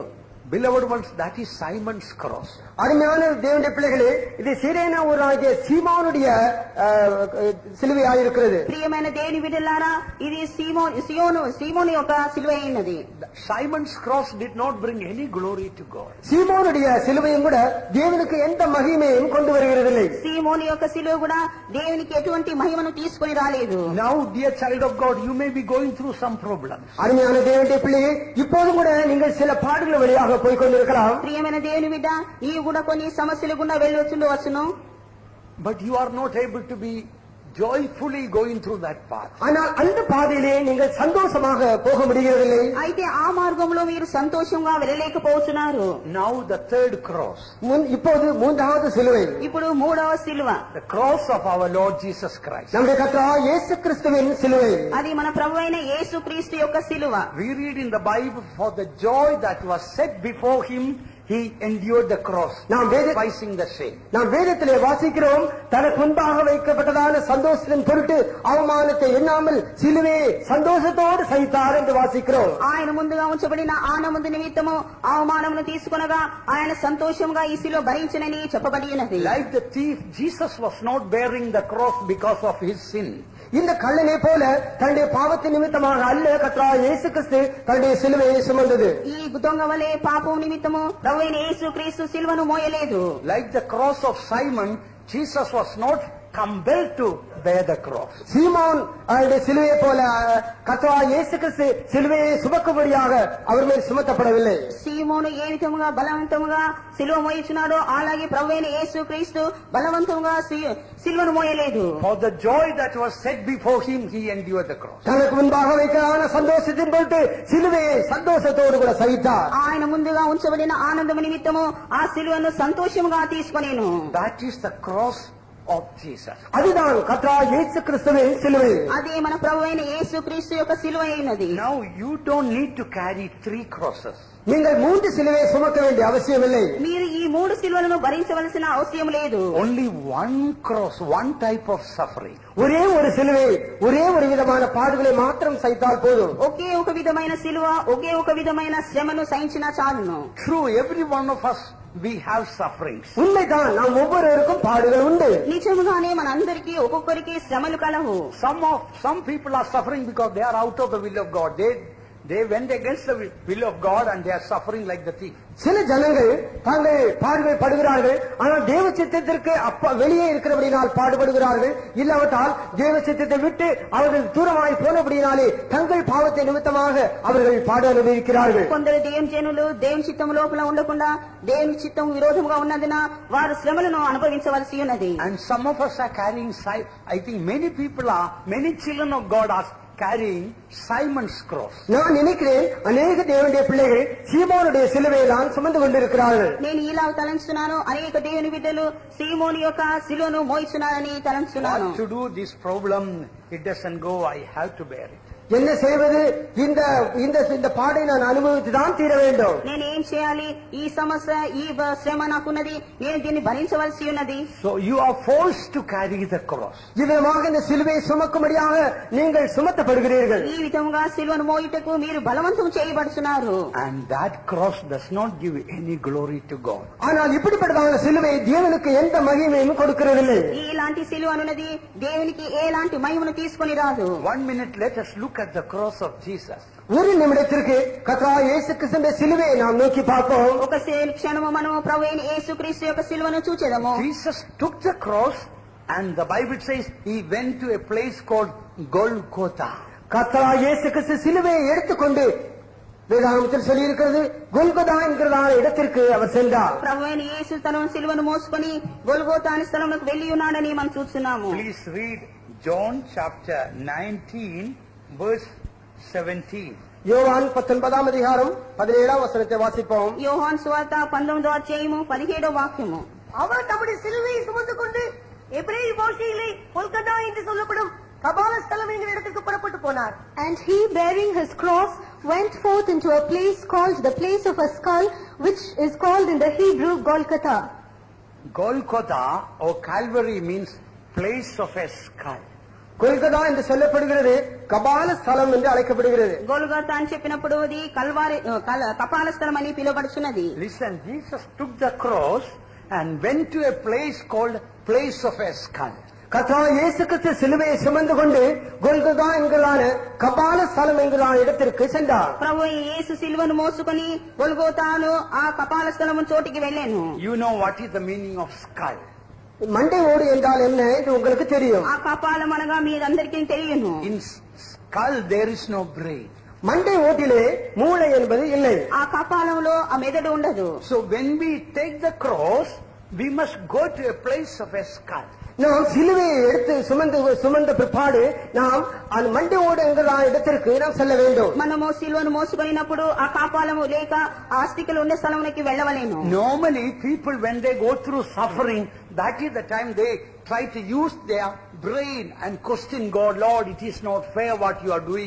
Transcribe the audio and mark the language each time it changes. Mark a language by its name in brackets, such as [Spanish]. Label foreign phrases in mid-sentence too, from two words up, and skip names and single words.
[English] Beloved ones, that is Simon's cross. [Tamil] அருமையான தேவனுடைய பிள்ளைகளே, இது சீரேனா ஊராகிய சீமோனுடைய சிலுவையாயிருக்கிறது. [Telugu] ప్రియమైన దేవుని బిడ్డలారా, ఇది సీమోను యొక్క సిలువ అయినది. [English] Simon's cross did not bring any glory to God. [Tamil] சீமோனுடைய சிலுவையும் கூட தேவனுக்கு எந்த மகிமையும் கொண்டு வருகிறதில்லை. [Telugu] సీమోను యొక్క సిలువ కూడా దేవునికి ఎటువంటి మహిమను తీసుకొని రాలేదు. [English] Now, dear child of God, you may be going through some problems. [Tamil] அருமையான தேவனுடைய பிள்ளையே, இப்போதும் கூட நீங்கள் சில பாடுகள் வழியாக போய் கொண்டிருக்கலாம். [Telugu] ప్రియమైన దేవుని బిడ్డ, నీవు కూడా కొన్ని సమస్యలు గుండా వెళ్ళి వచ్చును. [English] But you are not able to be joyfully going through that path. [Tamil] ஆனால் அந்த பாதையிலே நீங்கள் சந்தோஷமாக போக முடியவில்லை. [Telugu] అయితే ఆ మార్గంలో మీరు సంతోషంగా వెళ్ళలేకపోతున్నారు. [English] Now the third cross. [Tamil] இப்போது மூன்றாவது சிலுவை. [Telugu] ఇప్పుడు మూడవ సిలువ. [English] The cross of our Lord Jesus Christ. [Tamil] நம்முடைய கர்த்தராகிய இயேசு கிறிஸ்துவின் சிலுவை. [Telugu] అది మన ప్రభువైన యేసుక్రీస్తు యొక్క సిలువ. [English] We read in the Bible, for the joy that was set before him, he endured the cross, despising the shame. [Tamil] நாம் வேதத்திலே வாசிக்கிறோம், தனக்கு முன்பாக வைக்கப்பட்டதான சந்தோஷத்தின் பொருட்டு அவமானத்தை எண்ணாமல் சிலுவையை சந்தோஷத்தோடு சகித்தார் என்று வாசிக்கிறோம். [Telugu] ఆయన ముందుగా ఉంచబడిన ఆనంద నిమిత్తము అవమానమును తీసుకొనగా ఆయన సంతోషంగా ఈ సిలువ భరించినని చెప్పబడి ఉన్నది. [English] Like the thief, Jesus was not bearing the cross because of his sin. [Tamil] இந்த கள்ளனை போல தன்னுடைய பாவத்தின் நிமித்தமாக அல்ல கர்த்தராகிய இயேசு கிறிஸ்து தன்னுடைய சிலுவையை சுமந்தது. [Telugu] ఈ దొంగ వలె పాపం నిమిత్తము ప్రభువైన యేసుక్రీస్తు సిలువను మోయలేదు. [English] Like the cross of Simon, Jesus was not compelled to bear the cross. [Tamil] சீமோன் அவருடைய சிலுவையை போல கர்த்தராகிய இயேசு கிறிஸ்து சிலுவையை சுமக்கும்படியாக அவர் மேல் சுமத்தப்படவில்லை. [Telugu] సీమోను ఏ విధముగా బలవంతముగా సిలువ మోయించున్నాడో అలాగే ప్రభువైన యేసుక్రీస్తు బలవంతముగా సిలువను మోయలేదు. [English] For the joy that was set before him, he endured the cross. [Tamil] தனக்கு முன்பாக வைக்கலான சந்தோஷத்தின் பொருட்டு சிலுவையை சந்தோஷத்தோடு கூட சகித்தார். [Telugu] ఆయన ముందుగా ఉంచబడిన ఆనందము నిమిత్తము ఆ సిలువను సంతోషముగా తీసుకొనేను. [English] That is the cross of Jesus. [Tamil] அதுதான் கர்த்தராகிய இயேசு கிறிஸ்துவின் சிலுவை. [Telugu] అదే మన ప్రభువైన యేసుక్రీస్తు యొక్క సిలువ అయినది. [English] Now you don't need to carry 3 crosses. [Tamil] நீங்கள் 3 சிலுவையை சுமக்க வேண்டிய அவசியமில்லை. [Telugu] మీరు ఈ 3 సిలువలను భరించవలసిన అవసరం లేదు. [English] Only one cross, one type of suffering. [Tamil] ஒரே ஒரு சிலுவை, ஒரே ஒரு விதமான பாடுகளை மாத்திரம் சகித்தால் போதும். [Telugu] ఒకే ఒక విధమైన సిలువ, ఒకే ఒక విధమైన శ్రమను సహించినా చాలును. [English] True, every one of us, we have sufferings. [Tamil] உண்மைதான், நாம் ஒவ்வொருவருக்கும் பாடுகள் உண்டு. [Telugu] నిజముగానే మనందరికీ ఒక్కొక్కరికి శ్రమలు కలవు. [English] Some people are suffering because they are out of the will of God. They went against the will of God and they are suffering like the thief. [Tamil] சில ஜனங்கள் தாங்கள் பாடுகள் படுகிறார்கள், ஆனால் தேவ சித்தத்திற்கு வெளியே இருக்கிறபடினால் பாடுபடுகிறார்கள். இல்லாவிட்டால் தேவ சித்தத்தை விட்டு அவர்கள் தூரமாய் போனபடினாலே தங்கள் பாவத்தை நிமித்தமாக அவர்கள் பாட அனுபவிக்கிறார்கள். [Telugu] కొందరు దేవుని జనులు దేవుని చిత్తం లోపల ఉండకుండా దేవుని చిత్తం విరోధముగా ఉన్నందున వారు శ్రమలను అనుభవించవలసి ఉన్నది. [English] And some of us are carrying, I think many children of God are carrying Simon's cross. [Tamil] நான் நினைக்கிறேன் அநேக தேவனுடைய பிள்ளைகள் சீமோனுடைய சிலுவையை தான் சுமந்து கொண்டிருக்கிறார்கள். [Telugu] నేను ఇలా తలంచున్నాను, అనేక దేవుని బిడ్డలు సీమోను యొక్క సిలువను మోయిస్తున్నారని తలంచున్నాను. [English] What to do? This problem, it doesn't go. I have to bear it. [Tamil] என்ன செய்வது? இந்த பாடை நான் அனுபவித்து தான் தீர வேண்டும். [Telugu] నేను ఏం చేయాలి? ఈ సమస్య, ఈ శ్రమ నాకున్నది, నేను దీన్ని భరించవలసి ఉన్నది. [English] So you are forced to carry the cross. [Tamil] இவ்விதமாக இந்த சிலுவையை சுமக்கும்படியாக நீங்கள் சுமத்தப்படுகிறீர்கள். [Telugu] ఈ విధముగా సిలువను మోయుటకు మీరు బలవంతం చేయబడుతున్నారు. [English] And that cross does not give any glory to God. [Tamil] ஆனால் இப்படிப்பட்டதான சிலுவை தேவனுக்கு எந்த மகிமையும் கொடுக்கிறதில்லை. [Telugu] ఇలాంటి సిలువ అనున్నది దేవునికి ఎలాంటి మహిమను తీసుకొని రాదు. [English] 1 minute, let us look at the cross of Jesus. [Tamil] ஒரு நிமிடத்திற்கு கர்த்தராகிய இயேசு கிறிஸ்துவின் சிலுவையை நாம் நோக்கி பார்ப்போம். [Telugu] ఒక క్షణము మనము ప్రభువైన యేసుక్రీస్తు యొక్క సిలువను చూచెదము. [English] Jesus took the cross and the Bible says he went to a place called Golgotha. [Tamil] கர்த்தராகிய இயேசு கிறிஸ்து சிலுவையை எடுத்துக்கொண்டு வேதாகமத்தில் சொல்லி இருக்கிறது கொல்கொதா என்கிறதான இடத்திற்கு அவர் சென்றார். [Telugu] ప్రభువైన యేసు తన సిలువను మోసుకొని గొల్గోతా అనే స్థలంలోకి వెళ్లి ఉన్నాడని మనం చూస్తున్నాము. [English] Please read John chapter 19 verse 17. [Tamil] யோவான் 19 அதிகாரம் 17 வசனத்தை வாசிப்போம். [Telugu] యోహాను సువార్త 19వ అధ్యాయము 17వ వాక్యము. [Tamil] அவர் நம்முடைய சிலுவையை சுமந்து கொண்டு எபிரேய பாஷையிலே கொல்கத்தா என்று சொல்லப்படும் கபால ஸ்தலம் என்கிற இடத்திற்கு புறப்பட்டு போனார். [English] And he, bearing his cross, went forth into a place called the place of a skull, which is called in the Hebrew Golgotha. Golgotha or Calvary means place of a skull. [Tamil] கொல்கதா என்று சொல்லப்படுகிறது கபால ஸ்தலம் என்று அழைக்கப்படுகிறது. [Telugu] గొల్గోతా అని చెప్పినప్పుడు అది కపాల స్థలం అని పిలువబడుచున్నది. [English] Listen, Jesus took the cross and went to a place called place of a skull. [Tamil] கர்த்தராகிய இயேசு கிறிஸ்து சிலுவையை சுமந்து கொண்டு கொல்கதா என்கிறான கபால ஸ்தலம் என்கிறான இடத்திற்கு சென்றார். [Telugu] ప్రభు యేసు సిలువను మోసుకొని గొల్గోతాను ఆ కపాల స్థలము చోటికి వెళ్ళాను. [English] You know what is the meaning of skull? [Tamil] மண்டை ஓடு என்றால் என்ன என்று உங்களுக்கு தெரியும். [Telugu] ఆ కపాలం అనగా మీరందరికీ తెలియను. [English] In skull there is no brain. [Tamil] மண்டை ஓட்டிலே மூளை என்பது இல்லை. [Telugu] ఆ కపాలంలో ఆ మెదడు ఉండదు. [English] So when we take the cross, we must go to a place of a skull. [Tamil] நாம் சிலுவையை எடுத்து சுமந்த பிற்பாடு நாம் அந்த மண்டையோடு என்கிற இடத்திற்கு நாம் செல்ல வேண்டும். [Telugu] మనము సిలువను మోసుకొనినప్పుడు ఆ కాపాలము లేక ఆస్తికలు ఉండే స్థలమునకి వెళ్ళవలేను. [English] Normally people when they go through suffering, that is the time they try to use their brain and question God, Lord, it is not fair what you are doing.